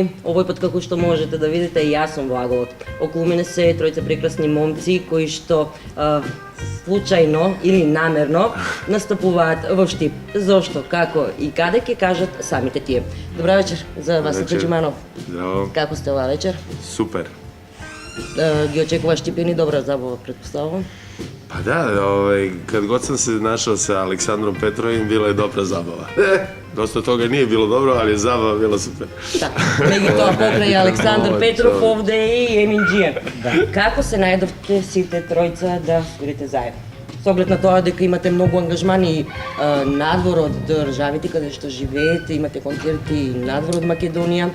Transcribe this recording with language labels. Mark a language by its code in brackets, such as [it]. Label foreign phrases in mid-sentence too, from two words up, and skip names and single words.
[mk] Овој пат, како што можете да видите, јас сум во Аголот. Околу мене се тројца прекрасни момци кои што случајно или намерно настапуваат во Штип. Зошто, како и каде ќе кажат самите тие. Добра вечер за Васил Хаджиманов. Здраво. Како сте оваа вечер? Супер. Ги очекува Штипени добра забава, предпоставувам. [sr] Pa da, kad god sam se našao sa Aleksandrom Petrovim, bila je dobra zabava. Dosta toga nije bilo dobro, ali je zabava bila super. [mk] Да, меѓутоа покрај Александар Петров овде е и Емин Джијан. Како се најдовте сите тројца да свирите заедно? Со оглед на тоа дека имате многу ангажмани надвор од државите каде што живеете, имате концерти надвор од Македонија.